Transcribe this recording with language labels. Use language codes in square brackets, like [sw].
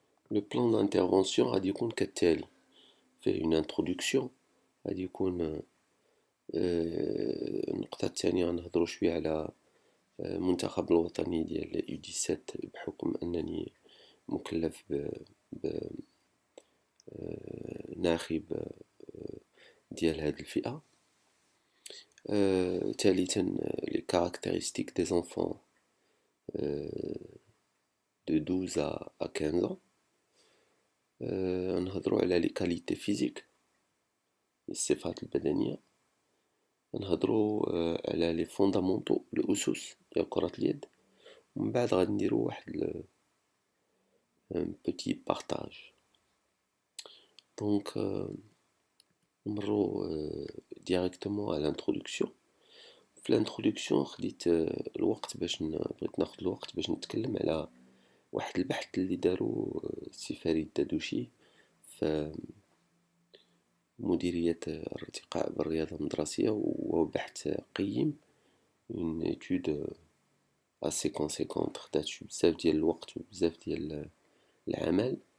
[ar] لو بلان دانترفونسيون غادي يكون كالتالي: فيه اون انتروداكسيون، غادي يكون النقطة الثانية غنهضرو شوية على المنتخب الوطني ديال U17 بحكم أنني مكلف ناخب ديال هاد الفئة. [fr] ثالثا les caractéristiques des enfants de 12 à 15 ans. [ar] نهضرو على [fr] les qualités physiques، [ar] الصفات البدنية. نهضرو على [fr] les fondamentaux، [ar] الأسس ديال كرة اليد. ومن بعد غادي نديرو واحد [fr] un petit partage. Donc [ar] نمرو [fr] directement à l'introduction. [ar] في الانترودكسيون خديت الوقت بغيت ناخد الوقت باش نتكلم على واحد البحث اللي دارو السي فريد دادوشي في مديرية الارتقاء بالرياضة المدرسية، وهو بحث قيم، [fr] une étude assez conséquente [ar] خدات بزاف ديال الوقت وبزاف ديال العمل،